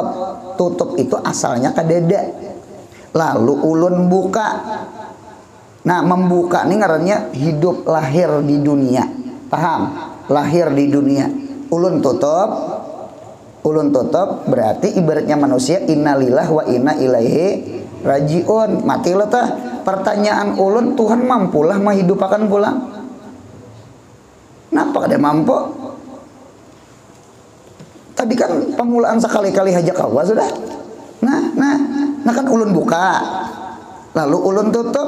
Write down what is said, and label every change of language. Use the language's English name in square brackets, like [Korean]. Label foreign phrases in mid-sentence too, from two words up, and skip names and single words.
[Banjar] Tutup itu asalnya kadada. Lalu ulun buka. Nah membuka ini ngarannya hidup lahir di dunia. Paham? Lahir di dunia. Ulun tutup berarti ibaratnya manusia [Arabic] إنا لله وإنا إليه راجعون. [Banjar] Mati lo tah. Pertanyaan ulun, Tuhan mampulah menghidupakan pulang? Kenapa kada mampu? Tadi kan pemulaan sekali-kali haja kawa sudah. Nah kan ulun buka. Lalu ulun tutup.